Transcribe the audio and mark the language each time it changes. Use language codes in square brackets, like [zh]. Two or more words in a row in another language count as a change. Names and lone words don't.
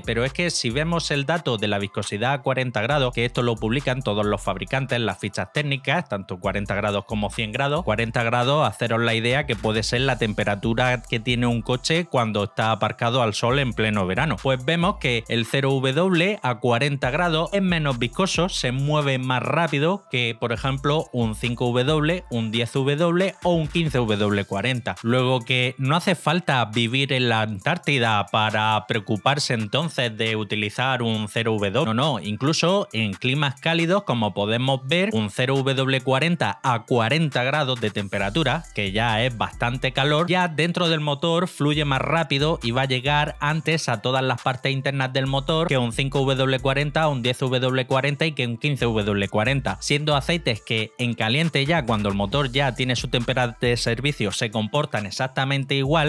[es] Pero es que si vemos el dato de la viscosidad a 40 grados, que esto lo publican todos los fabricantes en las fichas técnicas, tanto 40 grados como 100 grados, 40 grados, haceros la idea que puede ser la temperatura que tiene un coche cuando está aparcado al sol en pleno verano. Pues vemos que el 0W a 40 grados es menos viscoso, se mueve más rápido que, por ejemplo, un 5W, un 10W o un 15W40. Luego, que no hace falta vivir en la Antártida para preocuparse entonces de utilizar un 0W. No, incluso en climas cálidos, como podemos ver, un 0W40 a 40 grados de temperatura, que ya es bastante calor, ya dentro del motor fluye más rápido y va a llegar antes a todas las partes internas del motor que un 5W40, un 10W40 y que un 15W40, siendo aceites que en caliente, ya cuando el motor ya tiene su temperatura de servicio, se comportan exactamente igual.